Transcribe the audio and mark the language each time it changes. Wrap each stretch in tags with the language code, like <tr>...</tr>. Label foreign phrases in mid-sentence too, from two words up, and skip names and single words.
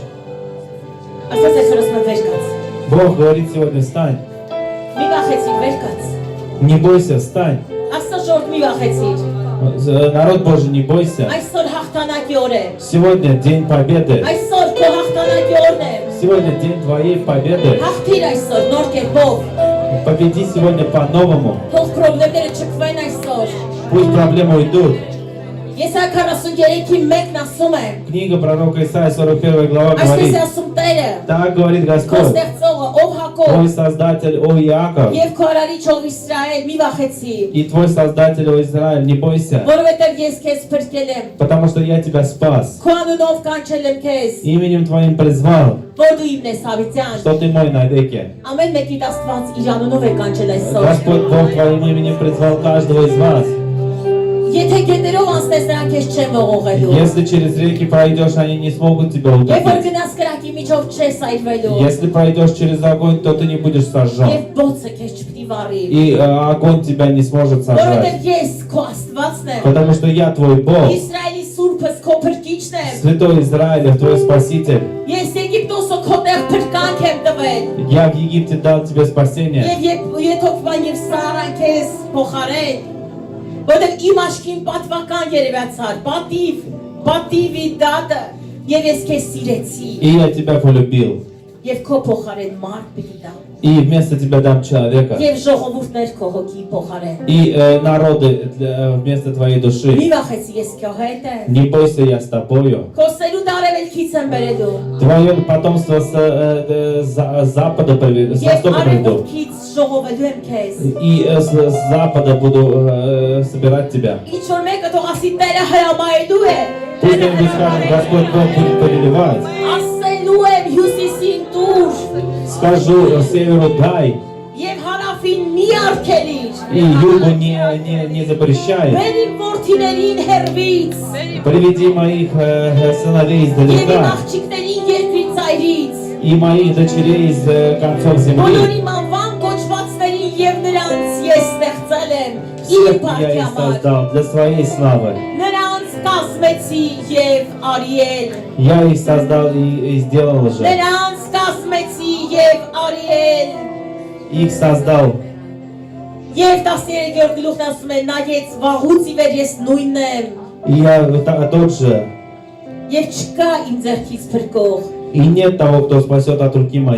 <hy>Ասած այսօր ասում եմ վեր կաց։</hy> <ru>Бог говорит сегодня: встань.</ru> <hy>Մի վախեցիր վեր կաց։</hy> <ru>Не бойся, встань.</ru> <hy>Աստծո ժողովուրդ մի վախեցիր։</hy> <ru>Народ Божий, не бойся.</ru> <hy>Այսօր հաղթանակի օր է։</hy> <ru>Сегодня день победы.</ru> <hy>Այսօր քո հաղթանակի օրն է։</hy> <ru>Сегодня день твоей победы.</ru> <hy>Հաղթիր այսօր նոր կերպով։</hy> <ru>Победи сегодня по-новому.</ru> <hy>Թող խնդիրները չքվեն այսօր։</hy> <ru>Пусть проблемы уйдут.</ru> <hy>Եսայա 43-ի 1-ն ասում է.</hy> <ru>Книга пророка Исаия, 41 глава</ru> <hy>Այսպես</hy> <ru>говорит.</ru> <hy>է ասում Տերը։</hy> <ru>Так говорит</ru> <hy>Քո</hy> <ru>Господь,</ru> <hy>ստեղծողը, ով Հակոբ,</hy> <ru>твой Создатель, о Иаков,</ru> <hy>եւ քո արարիչ ով Իսրայել, մի վախեցի,</hy> <ru>и твой Создатель, о Израиль, не бойся,</ru> <hy>որովհետեւ ես քեզ փրկել եմ։</hy> <ru>потому что я тебя спас.</ru> <hy>Քո անունով կանչել եմ քեզ,</hy> <ru>Именем твоим призвал,</ru> <hy>որ дու իմն ես հավիտյան։</hy> <ru>что ты мой навеки.</ru> <hy>Ամեն մեկի Աստված իր անունով է կանչել այսօր։</hy> <ru>Господь Бог твоим именем призвал каждого из вас.</ru> <hy>Եթե գետերով անցնես նրանք քեզ չեն ողողելու։</hy> <ru>Если через реки пройдешь, они не смогут тебя</ru> <hy>Երբ որ</hy> <ru>утопить.</ru> <hy>գնաս կրակի միջով չես այրվելու։</hy> <ru>Если пройдешь через огонь, то ты не будешь сожжен.</ru> <hy>Եվ բոցը քեզ չպիտի վառի։</hy> <ru>И огонь тебя не сможет сожрать.</ru> <hy>Որովհետև ես քո Աստվածն եմ։</hy> <ru>Потому что я твой Бог,</ru> <hy>Իսրայելի Սուրբս քո փրկիչն եմ։</hy> <ru>Святой Израиля, твой Спаситель.</ru> <hy>Ես Եգիպտոսը քո տեղ փրկանք եմ տվել։</hy> <ru>Я в Египте дал тебе спасение.</ru> <hy>Եվ Եթովվան եւ Սարան քեզ փոխարեն։ Որտեղ իմ աշկին պատվական երևացար, պատիվի դատը, եւ ես քեզ сирեցի,</hy> <ru>И я тебя полюбил.</ru> <hy>եւ քո փոխարեն մարդ պիտի տամ,</hy> <ru>И вместо тебя дам человека.</ru> <hy>եւ ժողովուրդներ քո հոգի փոխարեն։</hy> <ru>И народы вместо твоей</ru> <hy>Մի</hy> <ru>души.</ru> <hy>վախեցի, ես քո հետ եմ։</hy> <ru>Не бойся, я с тобою.</ru> <hy>Քո սերունդ արևելքից եմ բերելու,</hy> <ru>Твое потомство с запада приведу, с</ru> <hy>եւ</hy> <ru>востока приведу.</ru> <hy>արևելքից ժողովելու եմ քեզ։</hy> <ru>И с запада буду собирать тебя.</ru> <hy>Ինչ որ մեկը թող ասի Տերը հրամայելու է։</hy> <ru>Пусть кто-нибудь скажет, Господь Бог будет повелевать.</ru> <hy>Ասելու եմ հյուսիսին դուր</hy> <ru>Скажу северу дай,</ru> <hy>եւ հարավին մի արգելիր։</hy> <ru>и югу не запрещай.</ru> <hy>Բերի որդիներին հերվից</hy> <ru>Приведи моих сыновей</ru> <hy>եւ իմ</hy> <ru>издалека,</ru> <hy>աղջիկներին երկրից այրից։</hy> <ru>и моих дочерей из концов земли.</ru> <hy>Բոլորի մանվան կոչվածներին եւ նրանց ես ստեղծել եմ իմ</hy> <ru>Всех я</ru> <hy>փառքի</hy> <ru>их</ru> <hy>համար։</hy> <ru>создал для своей славы.</ru> <hy>Նրանց կազմեցի եւ արիել։</hy> <ru>Я их создал и сделал уже.</ru> <hy>Նրանց կազմեցի եւ արիել։</hy> <ru>Их создал.</ru> <hy>Եվ 13-րդ գլուխն ասում է նայեց վաղուց ի վեր ես նույնն եմ</hy> <ru>И я тот же.</ru> <hy>եւ չկա իմ ձեռքից փրկող։</hy> <ru>И нет того, кто спасет от руки моей.</ru>